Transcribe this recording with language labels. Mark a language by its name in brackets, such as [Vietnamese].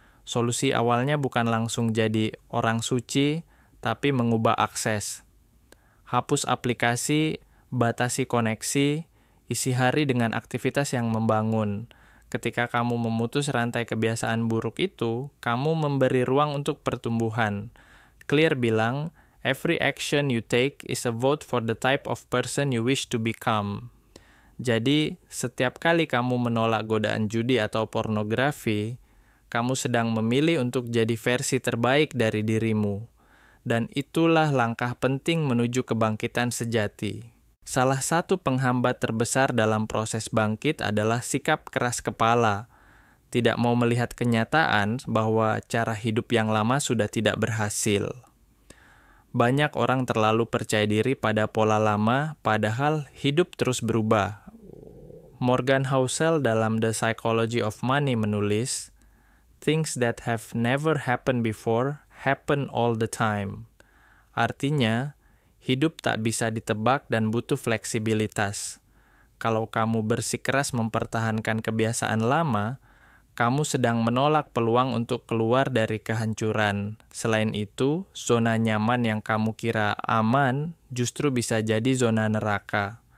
[Indonesian] Solusi awalnya bukan langsung jadi orang suci, tapi mengubah akses. Hapus aplikasi, batasi koneksi, isi hari dengan aktivitas yang membangun. Ketika kamu memutus rantai kebiasaan buruk itu, kamu memberi ruang untuk pertumbuhan. [English] Clear bilang, "Every action you take is a vote for the type of person you wish to become." [Indonesian] Jadi, setiap kali kamu menolak godaan judi atau pornografi, kamu sedang memilih untuk jadi versi terbaik dari dirimu. Dan itulah langkah penting menuju kebangkitan sejati. Salah satu penghambat terbesar dalam proses bangkit adalah sikap keras kepala. Tidak mau melihat kenyataan bahwa cara hidup yang lama sudah tidak berhasil. Banyak orang terlalu percaya diri pada pola lama, padahal hidup terus berubah. [English] Morgan Housel dalam The Psychology of Money menulis, "Things that have never happened before happen all the time." [Indonesian] Artinya, hidup tak bisa ditebak dan butuh fleksibilitas. Kalau kamu bersikeras mempertahankan kebiasaan lama, kamu sedang menolak peluang untuk keluar dari kehancuran. Selain itu, zona nyaman yang kamu kira aman justru bisa jadi zona neraka.